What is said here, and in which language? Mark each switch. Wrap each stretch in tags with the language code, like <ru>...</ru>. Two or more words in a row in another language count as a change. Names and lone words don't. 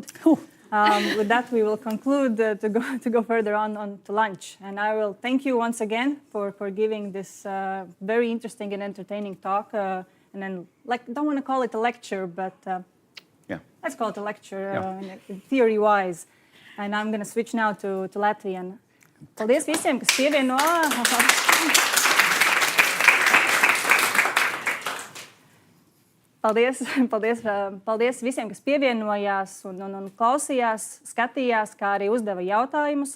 <en>With that, we will conclude to go further on to lunch. And I will thank you once again for giving this very interesting and entertaining talk. And then, don't want to call it a lecture, but let's call it a lecture theory-wise. And I'm going to switch now to Latvian.</en> <lv>Paldies visiem, kas pievienojās. Paldies visiem, kas pievienojās un klausījās, skatījās, kā arī uzdeva jautājumus.</lv>